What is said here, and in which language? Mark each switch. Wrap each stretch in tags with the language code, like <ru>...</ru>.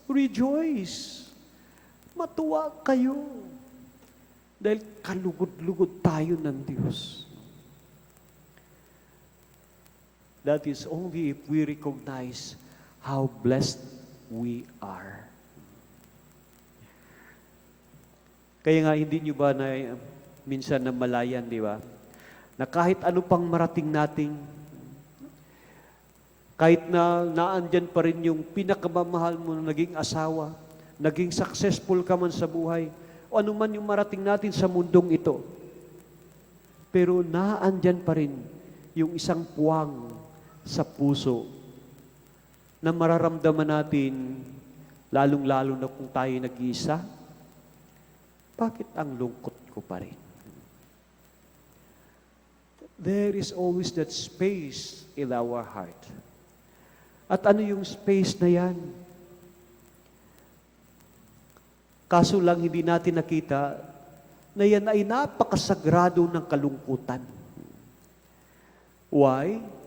<en>Rejoice.</en> <tl>Matuwa kayo. Dahil kalugod-lugod tayo ng Diyos.</tl> <en>That is only if we recognize how blessed we are.</en> <tl>Kaya nga, hindi nyo ba na minsan namalayan, di ba? Na kahit ano pang marating nating, kahit na naandyan pa rin yung pinakamamahal mo na naging asawa, naging successful ka man sa buhay, o ano man yung marating natin sa mundong ito, pero naandyan pa rin yung isang puwang sa puso na mararamdaman natin, lalong-lalo na kung tayo nag-iisa, bakit ang lungkot ko pa rin?</tl> <en>There is always that space in our heart.</en> <tl>At ano yung space na yan? Kaso lang hindi natin nakita na yan ay napakasagrado ng kalungkutan.</tl> <en>Why?</en>